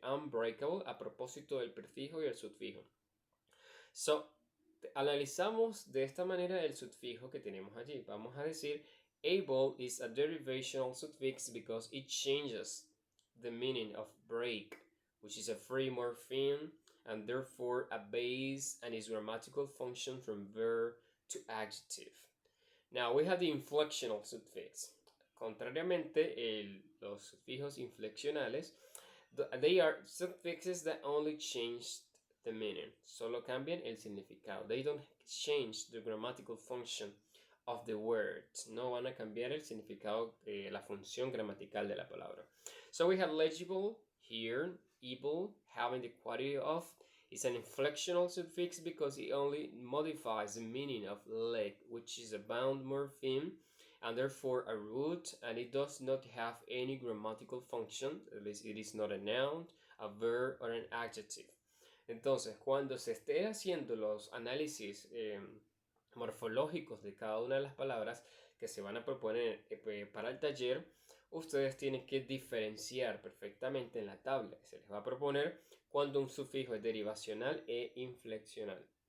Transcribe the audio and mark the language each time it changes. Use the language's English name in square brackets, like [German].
[Spanish] Unbreakable, a propósito del prefijo y el sufijo. [English] So, [Spanish] analizamos de esta manera el sufijo que tenemos allí. Vamos a decir, [English] able is a derivational suffix because it changes the meaning of break, which is a free morpheme and therefore a base and its grammatical function from verb to adjective. Now we have the inflectional suffix. [Spanish] Contrariamente, los sufijos infleccionales, [English] they are suffixes that only change the meaning. [Spanish] Solo cambian el significado. [English] They don't change the grammatical function of the word. [Spanish] No van a cambiar el significado, la función gramatical de la palabra. [English] So we have legible here, able, having the quality of, is an inflectional suffix because it only modifies the meaning of leg, which is a bound morpheme and therefore a root, and it does not have any grammatical function. At least it is not a noun, a verb, or an adjective. [Spanish] Entonces, cuando se esté haciendo los análisis morfológicos de cada una de las palabras que se van a proponer para el taller, ustedes tienen que diferenciar perfectamente en la tabla que se les va a proponer cuando un sufijo es derivacional e infleccional.